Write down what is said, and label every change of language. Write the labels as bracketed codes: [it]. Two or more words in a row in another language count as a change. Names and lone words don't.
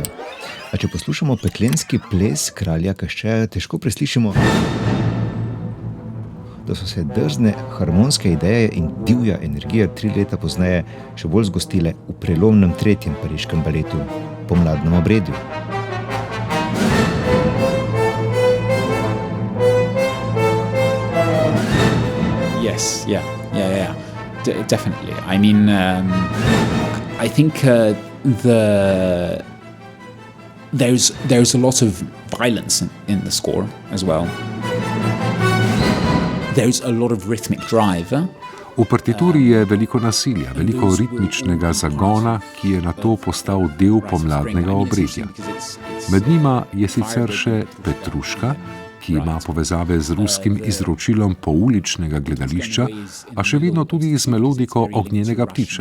[sl] A če poslušamo peklenski ples kralja Kaščeja, težko preslišimo, da so se drzne harmonske ideje in divja energija 3 leta pozneje še bolj zgostile v prelomnem 3. pariškem baletu, Pomladnem obredju. [en] Yes, yeah. Definitely. I mean, I think there's a lot of violence in the score as well. There's a lot of rhythmic drive. [sl] V partituri je veliko nasilja, veliko ritmičnega zagona, ki je nato postal del pomladnega obredja. Med njima je sicer še Petruška, ki ima povezave z ruskim izročilom pouličnega gledališča, a še vedno tudi z melodiko Ognjenega ptiča.